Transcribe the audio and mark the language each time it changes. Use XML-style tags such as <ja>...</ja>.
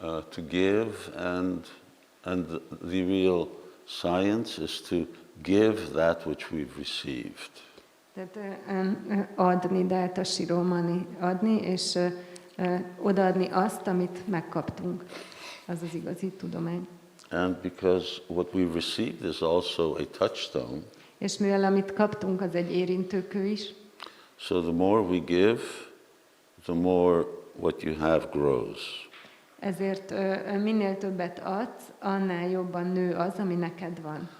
<en>To give and the real science is to give that which we've received.</en> <hu>Tehát adni, data shiromani, adni, és odaadni azt, amit megkaptunk. Az az igazi tudomány.</hu> <en>And because what we've received is also a touchstone.</en> <hu>És mivel amit kaptunk, az egy érintőkő is.</hu> <en>So the more we give, the more what you have grows.</en> <hu>Ezért minél többet adsz, annál jobban nő az, ami neked van.</hu>